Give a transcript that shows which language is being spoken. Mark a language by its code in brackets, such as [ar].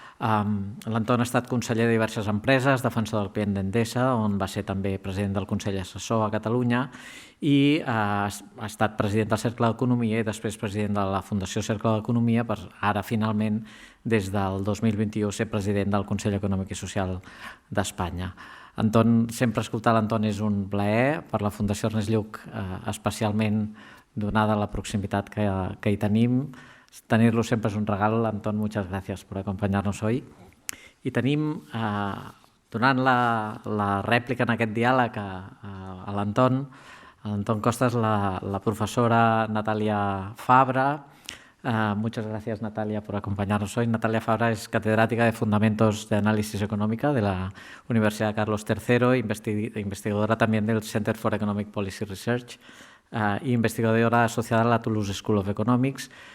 [ca] L'Anton ha estat conseller de diverses empreses, defensor del client d'Endesa, on va ser també president del Consell Assessor a Catalunya, i ha estat president del Cercle d'Economia i després president de la Fundació Cercle d'Economia, per ara finalment, des del 2021, ser president del Consell Econòmic i Social d'Espanya. Anton, sempre escoltar l'Anton és un plaer, per la Fundació Ernest Lluch especialment, donada la proximitat que hi tenim. Tenir-lo sempre és un regal. [es] Anton, muchas gracias por acompañarnos hoy. [ca] I tenim, donant la rèplica en aquest diàleg a l'Anton Costas, la professora Natàlia Fabra. [es] Muchas gracias, Natalia, por acompañarnos hoy. Natalia Fabra es catedrática de Fundamentos de Análisis Económica de la Universidad Carlos III, investigadora también del Center for Economic Policy Research y investigadora asociada a la Toulouse School of Economics.